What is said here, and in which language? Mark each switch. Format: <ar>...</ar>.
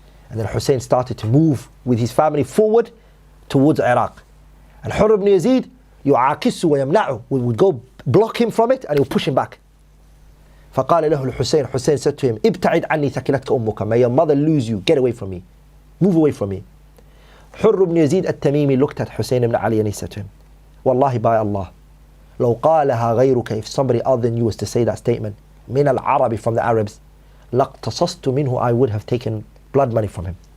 <en>And then Hussein started to move with his family forward towards Iraq. And Hurr ibn Yazid</en> <ar>يعاكسه ويمنعه.</ar> <en>We would go block him from it and he would push him back.</en> <ar>فقال له الحسين,</ar> <en>Hussein said to him,</en> <ar>ابتعد عني ثكلتك أمك.</ar> <en>May your mother lose you. Get away from me. Move away from me. Hurr ibn Yazid al-Tamimi looked at Hussein ibn Ali and he said to him, Wallahi by Allah,</en> <ar>لو قالها غيرك,</ar> <en>if somebody other than you was to say that statement,</en> <ar>من العرب,</ar> <en>from the Arabs,</en> <ar>لاقتصصت منه,</ar> <en>I would have taken blood money from him.</en>